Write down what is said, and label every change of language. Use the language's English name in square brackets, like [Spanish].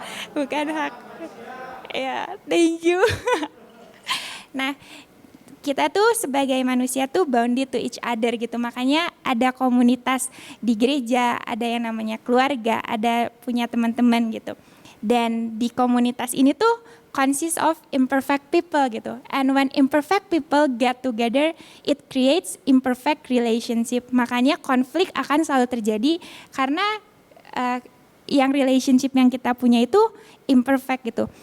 [Indonesian] Bukan hak. Ya, [English] thank you. [Indonesian] Nah, kita tuh sebagai manusia tuh [English] bounded to each other [Indonesian] gitu. Makanya ada komunitas di gereja, ada yang namanya keluarga, ada punya teman-teman gitu. Dan di komunitas ini tuh [English] consists of imperfect people [Indonesian] gitu. [English] And when imperfect people get together, it creates imperfect relationship. [Indonesian] Makanya konflik akan selalu terjadi karena yang [English] relationship [Indonesian] yang kita punya itu [English] imperfect [Indonesian] gitu.